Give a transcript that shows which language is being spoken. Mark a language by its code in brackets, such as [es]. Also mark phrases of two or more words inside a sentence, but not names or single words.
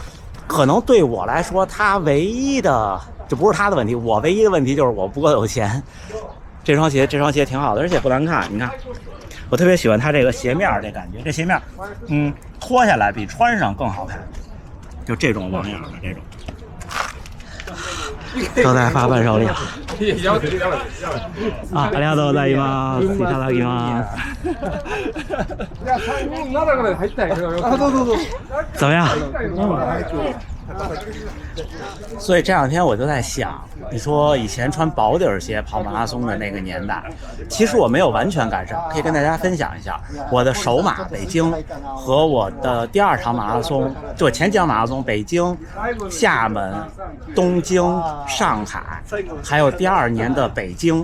[zh] 可能对我来说，它唯一的这不是他的问题，我唯一的问题就是我不够有钱。这双鞋挺好的，而且不难看。你看，我特别喜欢它这个鞋面这感觉，这鞋面，脱下来比穿上更好看，就这种网眼的这种。都在发伴手礼啊！ [ja] ありがとうございます。いただきます。 [zh] 怎么样？所以这2天我就在想，你说以前穿薄底鞋跑马拉松的那个年代，其实我没有完全赶上，可以跟大家分享一下我的首马北京和我的第2场马拉松，就我前几场马拉松，北京、厦门、东京、上海，还有第2年的北京。